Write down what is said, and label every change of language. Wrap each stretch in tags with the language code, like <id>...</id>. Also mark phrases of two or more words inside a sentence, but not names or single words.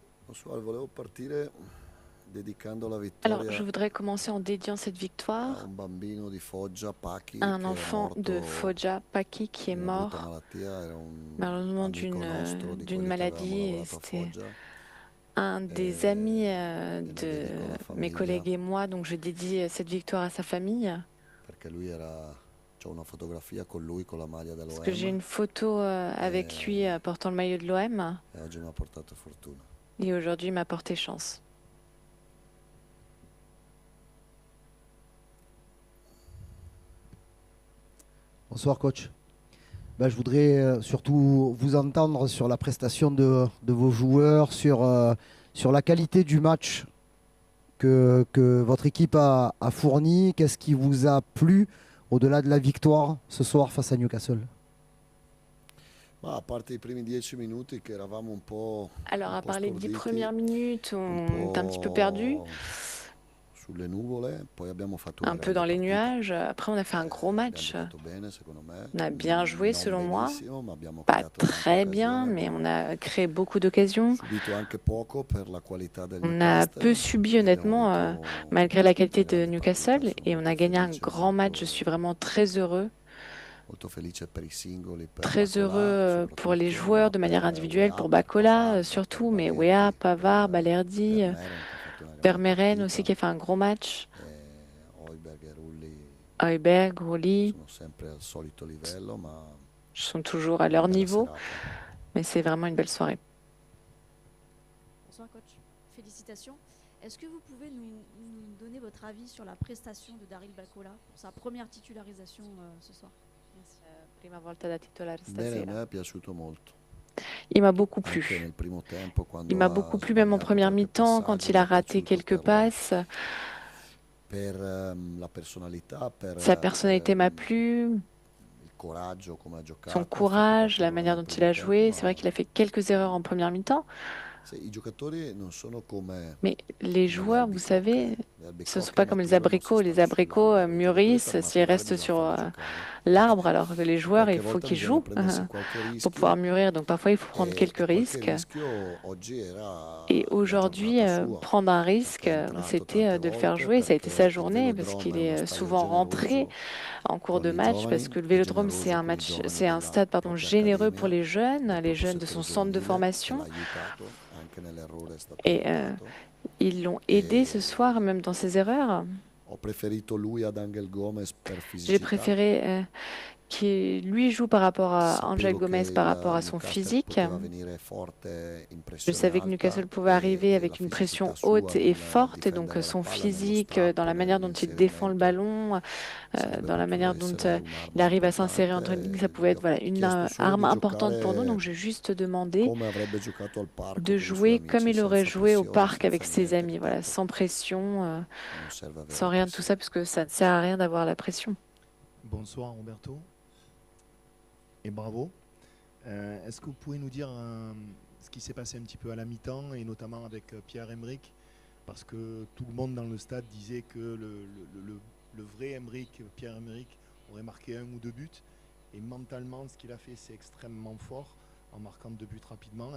<fr>Bonsoir,</fr> <it>volevo partire dedicando la</it> <fr>Alors,</fr> <it>vittoria</it> <fr>je voudrais commencer en dédiant cette</fr> <it>a</it> <fr>victoire</fr> <it>un bambino di Foggia, Paki,</it> <fr>à un</fr> <it>che è</it> <fr>enfant de</fr> <it>morto</it> <fr>Foggia, Paki, qui est</fr> <it>di una brutta</it> <fr>mort</fr> <it>malattia. Era un</it> <fr>malheureusement</fr> <it>amico nostro di</it> <fr>d'une</fr> <it>quelli che avevamo</it> <fr>maladie. Et</fr> <it>lavorato a</it> <fr>c'était</fr> <it>Foggia</it> <fr>un des amis</fr> <it>e gliela</it> <fr>de</fr> <it>dedico alla</it> <fr>mes</fr> <it>famiglia</it> <fr>collègues et moi, donc je dédie cette victoire à sa famille.</fr> <it>perché lui era... C'ho una fotografia con lui con la maglia</it> <fr>Parce que j'ai</fr> <it>dell'OM</it> <fr>une photo avec lui</fr> <it>e,</it> <fr>portant le maillot de l'OM</fr> <it>e oggi mi ha portato fortuna.</it> <fr>et aujourd'hui il m'a porté chance. Bonsoir coach. Je voudrais surtout vous entendre sur la prestation de vos joueurs, sur la qualité du match que votre équipe a fourni. Qu'est-ce qui vous a plu au-delà de la victoire ce soir face à Newcastle?</fr> <it>Ma a parte i primi 10 minuti che eravamo</it> <fr>Alors,</fr> <it>un</it> <fr>à</fr> <it>po'</it> <fr>part les 10</fr> <it>storditi,</it> <fr>premières minutes,</fr> <it>un</it> <fr>on est un petit peu perdu,</fr> <it>po' sulle nuvole, poi abbiamo fatto una</it> <fr>un peu</fr> <it>grande</it> <fr>dans les</fr> <it>partita.</it> <fr>nuages. Après, on a fait un gros</fr> <it>Abbiamo</it> <fr>match.</fr> <it>giocato bene, secondo me,</it> <fr>On a bien joué,</fr> <it>non</it> <fr>selon moi.</fr> <it>benissimo, ma abbiamo</it> <fr>Pas</fr> <it>creato tante</it> <fr>très bien,</fr> <it>occasioni,</it> <fr>mais on</fr> <it>abbiamo</it> <fr>a créé beaucoup d'occasions.</fr> <it>subito anche poco per la qualità del</it> <fr>On a peu</fr> <it>Newcastle</it> <fr>subi,</fr> <it>e abbiamo</it> <fr>honnêtement,</fr> <it>vinto</it> <fr>malgré la qualité</fr> <it>una</it> <fr>de</fr> <it>grande partita.</it> <fr>Newcastle,</fr> <it>Sono</it> <fr>et on</fr> <it>molto</it> <fr>a gagné un</fr> <it>felice,</it> <fr>grand match. Je suis vraiment</fr> <it>molto felice per i singoli, per</it> <fr>très heureux</fr> <it>Bacola</it> <fr>pour les</fr> <it>soprattutto,</it> <fr>joueurs</fr> <it>ma</it> <fr>de</fr> <it>per</it> <fr>manière individuelle,</fr> <it>Weah,</it> <fr>pour</fr> <it>per</it> <fr>Bacola</fr> <it>Pavard, per</it> <fr>surtout, mais Wea,</fr> <it>Balerdi,</it> <fr>Pavard,</fr> <it>per</it> <fr>Balerdi,</fr> <it>Vermeeren che ha fatto una grande</it> <fr>Vermeeren aussi</fr> <it>partita,</it> <fr>qui a fait un gros match,</fr> <it>Højbjerg e Rulli</it> <fr>Højbjerg, Rulli</fr> <it>sono sempre al solito livello, ma</it> <fr>sont toujours à</fr> <it>una</it> <fr>leur</fr> <it>bella</it> <fr>niveau,</fr> <it>serata.</it> <fr>mais c'est vraiment une belle soirée. Bonsoir coach, félicitations. Est-ce que vous pouvez nous donner votre avis sur la prestation de Daryl Bacola pour sa première titularisation ce soir? Merci.</fr> <it>Prima volta da titolare Bene, a stasera. me è piaciuto molto.</it> <fr>Il m'a beaucoup</fr> <it>Anche</it> <fr>plu.</fr> <it>nel primo tempo,</it> <fr>Il</fr> <it>quando</it> <fr>m'a</fr> <it>ha</it> <fr>beaucoup plu même en</fr> <it>sbagliato</it> <fr>première</fr> <it>qualche</it> <fr>mi-temps quand</fr> <it>passaggio,</it> <fr>il</fr> <it>mi</it> <fr>a</fr> <it>è</it> <fr>raté</fr> <it>piaciuto</it> <fr>quelques passes.</fr> <it>per la personalità, per</it> <fr>Sa personnalité m'a plu,</fr> <it>il coraggio, come ha giocato.</it> <fr>son</fr> <it>Ha fatto</it> <fr>courage,</fr> <it>qualche</it> <fr>la</fr> <it>errore</it> <fr>manière</fr> <it>nel</it> <fr>dont il</fr> <it>primo</it> <fr>a</fr> <it>tempo,</it> <fr>joué.</fr> <it>ma</it> <fr>C'est vrai qu'il a fait quelques erreurs en première mi-temps,</fr> <it>i giocatori non sono come</it> <fr>mais les</fr> <it>le</it> <fr>joueurs, vous</fr> <it>albicocche.</it> <fr>savez,</fr> <it>Le</it> <fr>ce ne sont</fr> <it>albicocche</it> <fr>pas comme les</fr> <it>maturano, si</it> <fr>abricots. Les</fr> <it>stanno</it> <fr>abricots</fr> <it>sull'albero. I giocatori per</it> <fr>mûrissent s'ils</fr> <it>maturare</it> <fr>restent</fr> <it>bisogna</it> <fr>sur</fr> <it>farli giocare.</it> <fr>l'arbre, alors que les</fr> <it>E</it> <fr>joueurs,</fr> <it>qualche</it> <fr>il faut</fr> <it>volta</it> <fr>qu'ils</fr> <it>bisogna</it> <fr>jouent</fr> <it>prendersi qualche</it> <fr>pour</fr> <it>rischio</it> <fr>pouvoir mûrir. Donc parfois, il faut prendre quelques</fr> <it>e qualche</it> <fr>risques.</fr> <it>rischio oggi era</it> <fr>Et</fr> <it>la</it> <fr>aujourd'hui,</fr> <it>giornata sua,</it> <fr>prendre un risque,</fr> <it>perché è entrato</it> <fr>c'était</fr> <it>tante</it> <fr>de le faire</fr> <it>volte,</it> <fr>jouer. Ça a été sa</fr> <it>perché il</it> <fr>journée parce</fr> <it>Velodrome</it> <fr>qu'il</fr> <it>è uno</it> <fr>est</fr> <it>stadio</it> <fr>souvent rentré</fr> <it>generoso</it> <fr>en cours</fr> <it>con</it> <fr>de</fr> <it>i</it> <fr>match parce</fr> <it>giovani</it> <fr>que le</fr> <it>e</it> <fr>Vélodrome, c'est</fr> <it>generoso</it> <fr>un</fr> <it>con i</it> <fr>match,</fr> <it>giovani</it> <fr>c'est un</fr> <it>della</it> <fr>stade, pardon,</fr> <it>propria</it> <fr>généreux pour</fr> <it>accademia</it> <fr>les</fr> <it>del proprio</it> <fr>jeunes de son</fr> <it>settore</it> <fr>centre de</fr> <it>giovanile, che</it> <fr>formation.</fr> <it>l'ha aiutato, anche nell'errore è stato</it> <fr>Et</fr> <it>aiutato.</it> <fr>ils l'ont aidé ce</fr> <it>E</it> <fr>soir, même dans ses erreurs.</fr> <it>ho preferito lui ad Angel Gomez per</it> <fr>J'ai</fr> <it>fisicità.</it> <fr>préféré qu'il lui joue par rapport à Angel</fr> <it>Sapevo che</it> <fr>Gomez, par rapport</fr> <it>il</it> <fr>à son</fr> <it>Newcastle</it> <fr>physique.</fr> <it>poteva venire forte in</it> <fr>Je</fr> <it>pressione</it> <fr>savais que</fr> <it>alta</it> <fr>Newcastle pouvait arriver</fr> <it>e la</it> <fr>avec une</fr> <it>fisicità</it> <fr>pression</fr> <it>sua</it> <fr>haute et</fr> <it>nel</it> <fr>forte, et donc</fr> <it>difendere la</it> <fr>son</fr> <it>palla, nello</it> <fr>physique, dans</fr> <it>strappo,</it> <fr>la manière dont il défend le</fr> <it>nell'inserimento</it> <fr>ballon,</fr> <it>sarebbe</it> <fr>dans la</fr> <it>potuto</it> <fr>manière dont</fr> <it>essere</it> <fr>il</fr> <it>un'arma</it> <fr>arrive à s'insérer</fr> <it>importante.</it> <fr>entre lignes, ça</fr> <it>E</it> <fr>pouvait</fr> <it>gli</it> <fr>être</fr> <it>ho</it> <fr>voilà, une</fr> <it>chiesto solo</it> <fr>arme</fr> <it>di</it> <fr>importante pour nous.</fr> <it>giocare</it> <fr>Donc j'ai juste demandé</fr> <it>come avrebbe giocato al parco</it> <fr>de</fr> <it>con i suoi</it> <fr>jouer comme</fr> <it>amici,</it> <fr>il aurait</fr> <it>senza</it> <fr>joué au</fr> <it>pressione,</it> <fr>parc avec</fr> <it>senza</it> <fr>ses</fr> <it>niente, che</it> <fr>amis, voilà,</fr> <it>tanto</it> <fr>sans pression,</fr> <it>non serve avere</it> <fr>sans</fr> <it>la</it> <fr>rien de tout ça,</fr> <it>pressione.</it> <fr>parce que ça ne sert à rien d'avoir la pression. Bonsoir Roberto et bravo. Est-ce que vous pouvez nous dire ce qui s'est passé un petit peu à la mi-temps et notamment avec Pierre-Emerick, parce que tout le monde dans le stade disait que le vrai Emerick, Pierre-Emerick, aurait marqué 1 ou 2 buts, et mentalement ce qu'il a fait c'est extrêmement fort en marquant 2 buts rapidement.</fr>